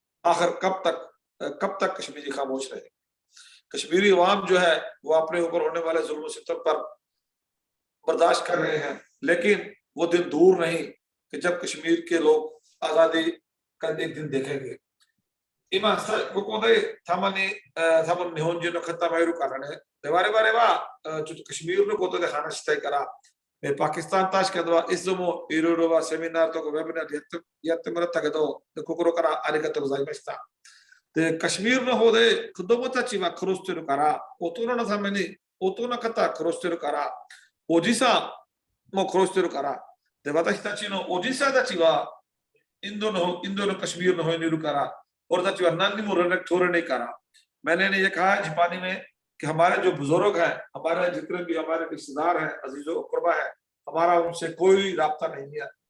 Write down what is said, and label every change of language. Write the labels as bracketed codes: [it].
[hi] आखिर कब तक कश्मीरी खामोश रहे? कश्मीरी अवाम जो है वो अपने ऊपर होने वाले जुल्म सितम पर बर्दाश्त कर रहे हैं, लेकिन वो दिन दूर नहीं कि जब कश्मीर के लोग आज़ादी का एक दिन देखेंगे। [ja] 今ここでたまに多分日本人の方もいるからね。で我々はちょっとカシミールのことで話したいから、パキスタン大使館ではいつもいろいろセミナーとかウェブナーでやってもらったけど、心からありがとうございました。でカシミールの方で子供たちは殺してるから、大人のために大人の方は殺してるから、おじさんも殺してるから、で私たちのおじさんたちはインドのカシミールの方にいるから、 [hi] और थोड़े नहीं करा। मैंने ये कहा है जापानी में कि हमारे जो बुजुर्ग हैं, हमारे जितने भी हमारे रिश्तेदार हैं, अजीजों कुर्बा है, हमारा उनसे कोई राब्ता नहीं है।